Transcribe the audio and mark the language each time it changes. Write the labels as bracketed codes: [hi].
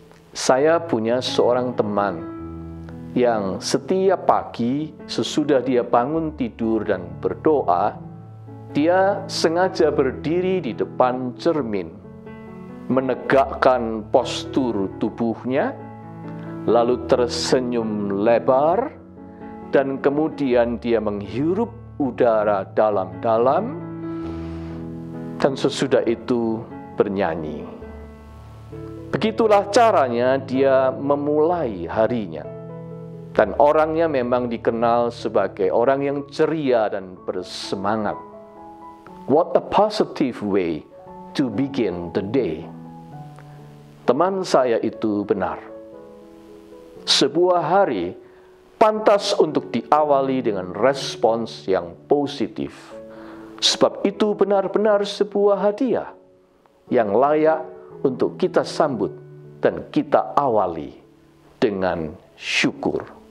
[id] Saya punya seorang teman yang setiap pagi sesudah dia bangun tidur dan berdoa, dia sengaja berdiri di depan cermin, menegakkan postur tubuhnya, lalu tersenyum lebar, dan kemudian dia menghirup udara dalam-dalam, dan sesudah itu bernyanyi. Begitulah caranya dia memulai harinya. Dan orangnya memang dikenal sebagai orang yang ceria dan bersemangat. [en] What a positive way to begin the day. [id] Teman saya itu benar. Sebuah hari pantas untuk diawali dengan respons yang positif. Sebab itu benar-benar sebuah hadiah yang layak untuk kita sambut dan kita awali dengan syukur.